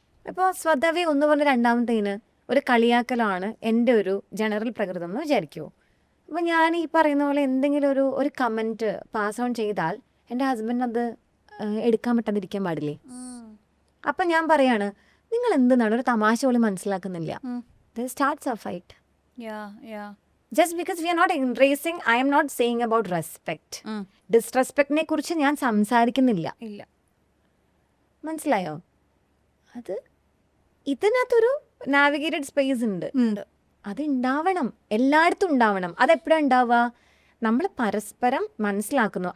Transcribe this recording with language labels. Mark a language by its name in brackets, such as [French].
[Malayalam] അപ്പോൾ സ്വതവേ ഒന്ന് പറഞ്ഞ രണ്ടാമത്തേന് ഒരു കളിയാക്കലാണ് എൻ്റെ ഒരു ജനറൽ പ്രകൃതം എന്ന് വിചാരിക്കുമോ. അപ്പോൾ ഞാൻ ഈ പറയുന്ന പോലെ എന്തെങ്കിലും ഒരു കമൻറ്റ് പാസ് ഓൺ ചെയ്താൽ എൻ്റെ ഹസ്ബൻഡ് അത് എടുക്കാൻ പറ്റാതിരിക്കാൻ പാടില്ലേ. അപ്പം ഞാൻ പറയാണ്, നിങ്ങൾ എന്തെന്നാണ് ഒരു തമാശ പോലും മനസ്സിലാക്കുന്നില്ല. [English] Starts a fight. Just because we are not embracing, I am not saying about respect. [Malayalam] ഡിസ്റെസ്പെക്റ്റിനെ കുറിച്ച് ഞാൻ സംസാരിക്കുന്നില്ല. മനസ്സിലായോ? അത് ഇതിനകത്തൊരു നാവിഗേറ്റഡ് സ്പേസ് ഉണ്ട്. അത് ഉണ്ടാവണം, എല്ലായിടത്തും ഉണ്ടാവണം. അതെപ്പോഴാണ് ഉണ്ടാവുക? നമ്മൾ പരസ്പരം മനസ്സിലാക്കുന്നു.